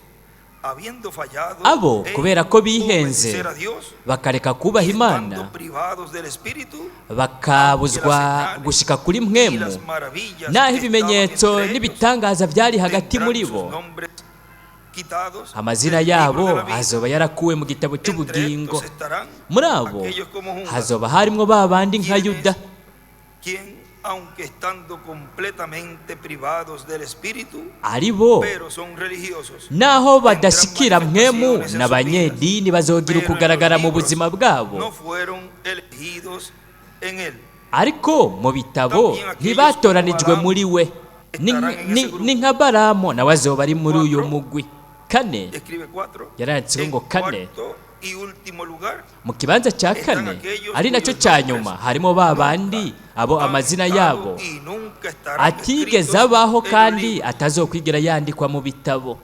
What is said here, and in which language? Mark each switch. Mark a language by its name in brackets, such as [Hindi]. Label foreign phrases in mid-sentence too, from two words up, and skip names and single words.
[Rundi] abo kubera ko bihenze bakareka kubaha Imana, bakabuzwa gushika kuri mpwemu, naho ibimenyetso n'ibitangaza byari hagati muri bo, amazina yabo azoba yarakuwe mu gitabo cy'ubugingo. muri abo hazoba harimwo ba bandi nka Yuda, [Spanish] aunque estando completamente privados del espíritu, [Rundi] aribo [Spanish] pero son religiosos. [Rundi] naho badashikira mpwemu n'abanyedini bazogira ukugaragara mu buzima bwabo, [Spanish] no fueron elegidos en él. [Rundi] ariko mu bitabo ntibatoranijwe muri we. ni nka Balamu nawe azoba ari muri uyu mugwi. kane yaranditseho ngo kane, mu kibanza cya kane ari nacyo cya nyuma harimo ba bandi abo amazina yabo atigeze abaho kandi atazokwigera yandikwa mu bitabo.